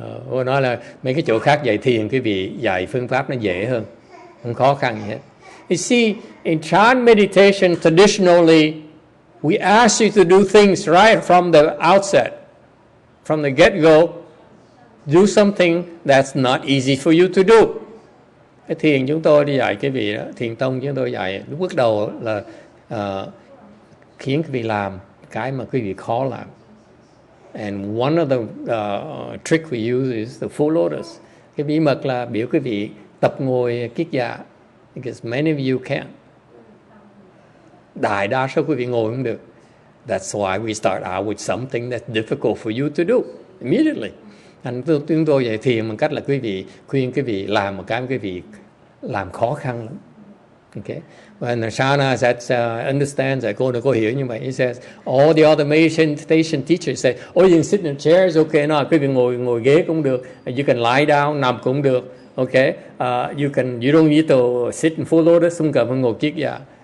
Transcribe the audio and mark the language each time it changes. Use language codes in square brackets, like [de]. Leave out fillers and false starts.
[vi] Cô nói là mấy cái chỗ khác dạy thiền, cái vị dạy phương pháp nó dễ hơn, không khó khăn gì hết. [en] You see, in Chan meditation, traditionally, we ask you to do things right from the outset, from the get-go. Do something that's not easy for you to do. [vi] Cái thiền chúng tôi đi dạy cái vị đó, thiền tông chúng tôi dạy lúc bước đầu là khiến cái vị làm cái mà quý vị khó làm. [en] And one of the trick we use is the full lotus. [vi] Cái bí mật là biểu quý vị tập ngồi kiết dạ, [en] because many of you can't. [vi] Đại đa số quý vị ngồi không được. [en] That's why we start out with something that's difficult for you to do immediately. [vi] Anh chúng tôi dạy thiền bằng cách là quý vị khuyên quý vị làm một cái quý vị làm khó khăn lắm. [en] Okay. When Shana says, understands, [vi] cô hiểu như vậy. [en] He says, all the other meditation teachers say, oh, you can sit in a chair, it's okay. [vi] No, quý vị ngồi ghế cũng được. [en] You can lie down, [vi] nằm cũng được. Okay. [en] You don't need to sit in full lotus, [vi] không cần phải ngồi kiết dạ.